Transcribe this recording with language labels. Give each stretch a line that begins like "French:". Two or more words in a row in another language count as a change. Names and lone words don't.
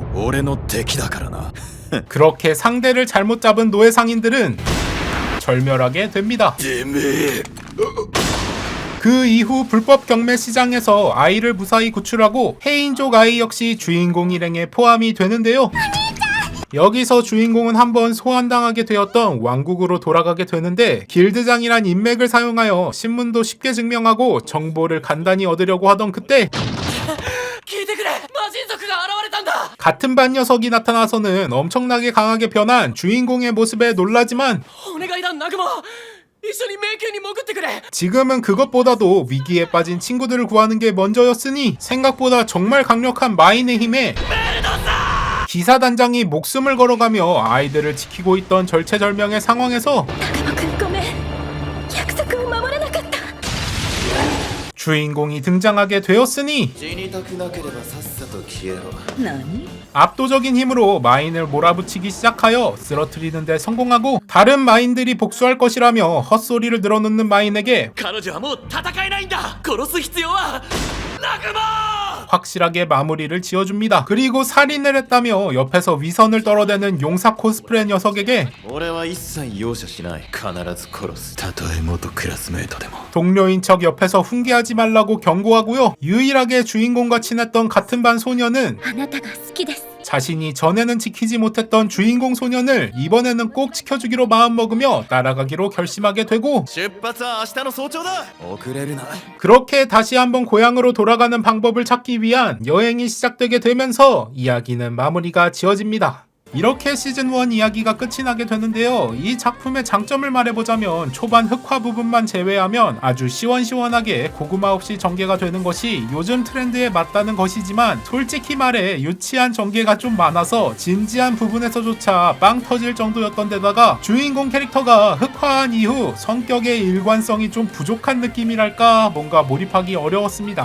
Japanese: 俺の敵だからな
Korean: 그렇게 상대를 잘못 잡은 노예 상인들은 절멸하게 됩니다.
Japanese: てめえ
Korean: 그 이후 불법 경매 시장에서 아이를 무사히 구출하고 해인족 아이 역시 주인공 일행에 포함이 되는데요. 여기서 주인공은 한번 소환당하게 되었던 왕국으로 돌아가게 되는데 길드장이란 인맥을 사용하여 신문도 쉽게 증명하고 정보를 간단히 얻으려고 하던 그때
Japanese: 聞いてくれ。魔人族が現れたんだ。
Korean: 같은 반 녀석이 나타나서는 엄청나게 강하게 변한 주인공의 모습에 놀라지만
Japanese: お願いだナグモ。一緒に迷宮に潜ってくれ。
Korean: 지금은 그것보다도 위기에 빠진 친구들을 구하는 게 먼저였으니 생각보다 정말 강력한 마인의 힘에 기사단장이 목숨을 걸어가며 아이들을 지키고 있던 절체절명의 상황에서
Japanese: ナグモくんごめん。約束を守れなかった。
Korean: 주인공이 등장하게 되었으니
Japanese: 死にたくなければさっさと消えろ何？
Korean: 압도적인 힘으로 마인을 몰아붙이기 시작하여 쓰러뜨리는 데 성공하고 다른 마인들이 복수할 것이라며 헛소리를 늘어놓는 마인에게
Japanese: 彼女はもう戦えないんだ。殺す必要はナグモ。
Korean: 확실하게 마무리를 지어줍니다. 그리고 살인을 했다며 옆에서 위선을 떨어대는 용사 코스프레 녀석에게
Japanese: 俺は一切容赦しない必ず殺すたとえ元クラスメートでも
Korean: 동료인 척 옆에서 훈계하지 말라고 경고하고요. 유일하게 주인공과 친했던 같은 반 소녀는
Japanese: あなたが好きです。
Korean: 자신이 전에는 지키지 못했던 주인공 소년을 이번에는 꼭 지켜주기로 마음먹으며 따라가기로 결심하게 되고
Japanese: 出発は明日の早朝だ遅れるな
Korean: 그렇게 다시 한번 고향으로 돌아가는 방법을 찾기 위한 여행이 시작되게 되면서 이야기는 마무리가 지어집니다. 이렇게 시즌1 이야기가 끝이 나게 되는데요. 이 작품의 장점을 말해보자면 초반 흑화 부분만 제외하면 아주 시원시원하게 고구마 없이 전개가 되는 것이 요즘 트렌드에 맞다는 것이지만 솔직히 말해 유치한 전개가 좀 많아서 진지한 부분에서조차 빵 터질 정도였던 데다가 주인공 캐릭터가 흑화한 이후 성격의 일관성이 좀 부족한 느낌이랄까 뭔가 몰입하기 어려웠습니다.